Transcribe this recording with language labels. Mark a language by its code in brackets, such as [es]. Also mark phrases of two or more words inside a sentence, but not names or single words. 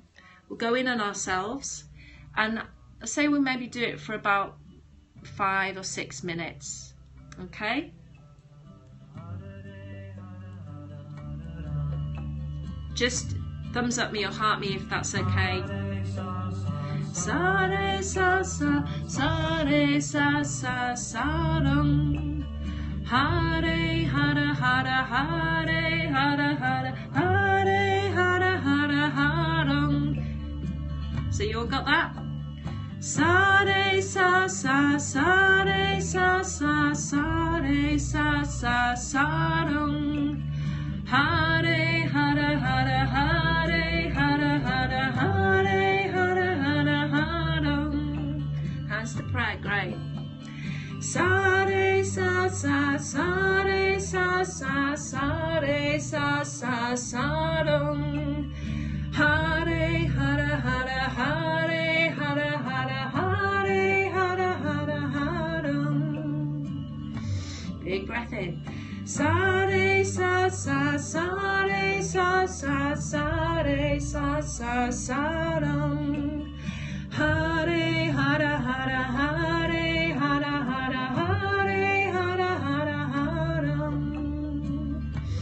[en] We'll go in on ourselves, and say we'll maybe do it for about 5 or 6 minutes. Okay? Just thumbs up me or heart me if that's okay. Sa re sa sa, sa re sa sa sa dum. Hare hara hara hare hara hara hare hara hara harum. So you all got that? Sa re sa sa, sa re sa sa, sa re sa sa sa dum. Hare hara hara hare hara hara hare hara hara harum. Hands to prayer, great. Sa re sa sa, sa re sa sa, sa re sa sa sa dum. Hare hara hara hare hara hara hare hara hara harum. Big breath in. Sa re sa sa, sa re sa sa, sa re sa sa sa dum. Hare hara hara hare hara hara hare hara hara harum.